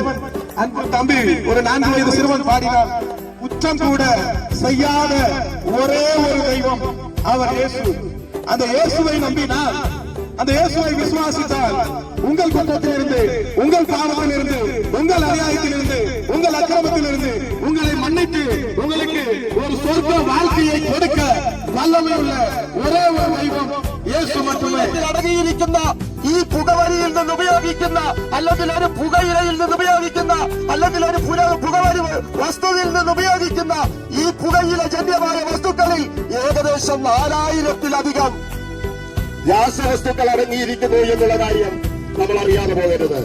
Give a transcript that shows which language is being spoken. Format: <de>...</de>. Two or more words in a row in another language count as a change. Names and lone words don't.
<ta>அன்பு தம்பி ஒரு 4 வயது சிறுவன் பாடினார், குற்றம் கூட செய்யாத ஒரே ஒரு தெய்வம் அவர் இயேசு. அந்த இயேசுவை நம்பினால், அந்த இயேசுவை விசுவாசித்தால் உங்கள் குற்றத்திலிருந்து, உங்கள் பாவத்திலிருந்து, உங்கள் அநியாயத்திலிருந்து, உங்கள் அக்கிரமத்திலிருந்து உங்களை மன்னித்து உங்களுக்கு ஒரு சொர்க்க வாழ்க்கையை கொடுக்க வல்லமையுள்ள ஒரே ஒரு தெய்வம் இயேசு மாத்திரமே.</ta> <ml>അടങ്ങിയിരിക്കുന്ന ഈ പുകവലിയിൽ നിന്ന് ഉപയോഗിക്കുന്ന, അല്ലെങ്കിൽ ഒരു പുകയിലയിൽ നിന്ന് ഉപയോഗിക്കുന്ന, അല്ലെങ്കിൽ ഒരു പുകവലി വസ്തുവിൽ നിന്ന് ഉപയോഗിക്കുന്ന ഈ പുകയില ജന്യമായ വസ്തുക്കളിൽ ഏകദേശം 4000-ലധികം രാസവസ്തുക്കൾ അടങ്ങിയിരിക്കുന്നു എന്നുള്ള കാര്യം നമ്മൾ അറിയാതെ പോകരുത്.</ml>